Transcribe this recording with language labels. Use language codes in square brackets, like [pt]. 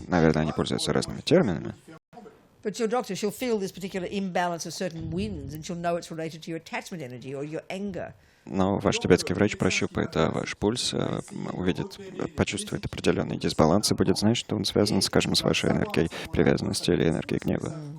[ru] Наверное, они пользуются разными терминами. [en] But your doctor, she'll feel this particular imbalance of certain winds, and she'll know it's related to your attachment energy or your anger. [ru] Но ваш тибетский врач прощупает ваш пульс, увидит, почувствует определенный дисбаланс и будет знать, что он связан, скажем, с вашей энергией привязанности или энергией гнева.